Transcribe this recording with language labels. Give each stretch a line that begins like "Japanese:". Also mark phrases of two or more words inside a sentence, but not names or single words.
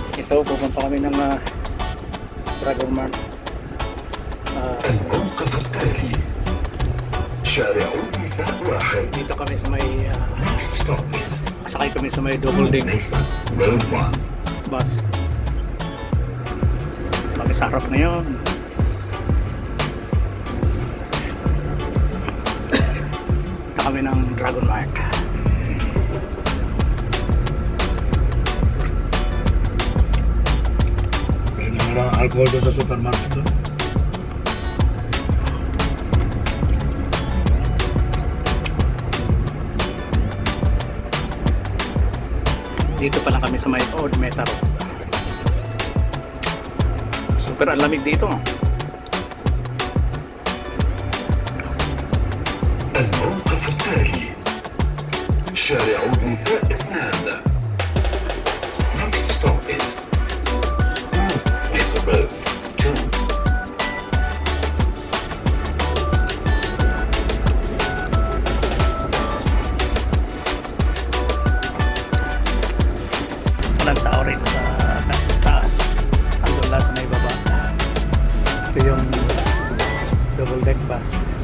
Filipino: So pupunta kami ng Dragon Mart.
Arabic: الموقف التالي شارع النساء واحد.
Filipino: Dito kami sa may
English: Next stop is
Filipino: sakay kami sa may
English: double deck
Filipino: Road 1. bus. Kami sa harap na yun. Punta kami ng Dragon Mart. Pwede naman lang alcohol doon sa supermarket doon. Dito pa lang kami sa may Old Meta Road. Super ang lamig dito.
Arabic: الموقف التالي شارع النساء 2.
English: Next stop is Road 2.
Filipino: Walang tao rito sa taas. Andun lang sa may baba. Ito yung
English: double deck bus.